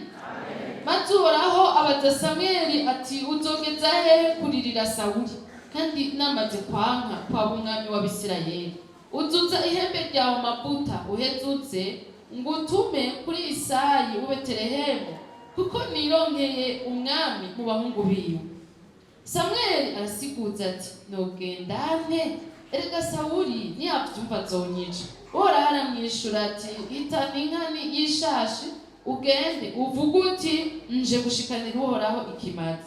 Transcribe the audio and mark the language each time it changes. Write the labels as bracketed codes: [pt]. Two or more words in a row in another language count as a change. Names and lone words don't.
[rn] Maze Uhoraho abaza Samuel ati uzogeza he kuririra Sawuli kandi namaze kwanka kwa umwami w'Abisirayeli. Uzuza ihembe ryawe amavuta uhezuze ngutume kuri Isayi w'i Betelehemu kuko nironkeye umwami mu bahungu biwe. Samuel arasiguza ati nogenda nte? Erega Sawuli niyavyumva azonyica. Uhoraho aramwishura ati hitana inkani y'ishashi ugende uvuge uti nje gushikanira Uhoraho ikimazi.